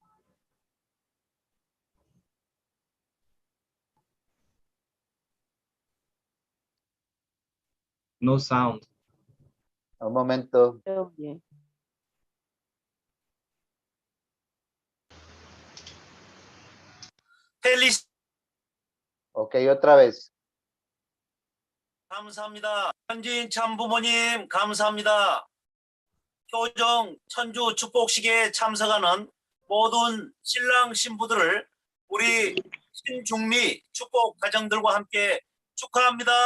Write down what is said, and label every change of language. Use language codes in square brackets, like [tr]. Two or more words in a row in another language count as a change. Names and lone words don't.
[en] No sound. [es] Un momento. 펠리스 Ok, otra vez. [ko] 감사합니다. 현지인 참부모님 감사합니다. 효정 천주 축복식에 참석하는 모든 신랑 신부들을 우리 신중미 축복 가정들과 함께 축하합니다.